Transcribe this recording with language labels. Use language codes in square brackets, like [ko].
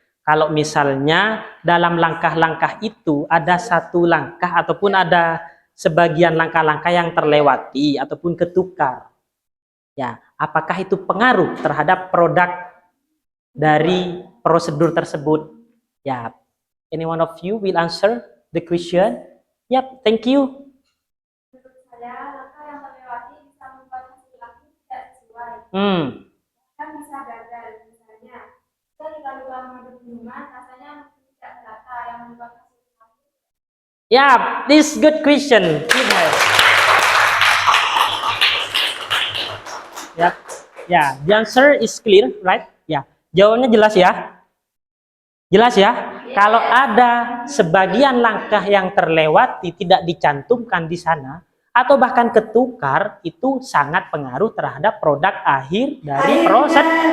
[id] Kalau misalnya dalam langkah-langkah itu ada satu langkah ataupun ada sebagian langkah-langkah yang terlewati ataupun ketukar. Ya, apakah itu pengaruh terhadap produk dari prosedur tersebut? [en] Ya, any one of you will answer the question? Yep, thank you. [id] Menurut saya, langkah yang terlewati bisa membuat hasil akhir tidak sesuai. Kan bisa gagal, misalnya kita dikali mengaduk minuman, rasanya tidak merata yang membuat hasil akhir. [en] Yeah, this good question. Ya, ya, the answer is clear, right? [id] Ya, jawabannya jelas ya. Jelas ya. Kalau ada sebagian langkah yang terlewati tidak dicantumkan di sana atau bahkan ketukar, itu sangat pengaruh terhadap produk akhir dari proses.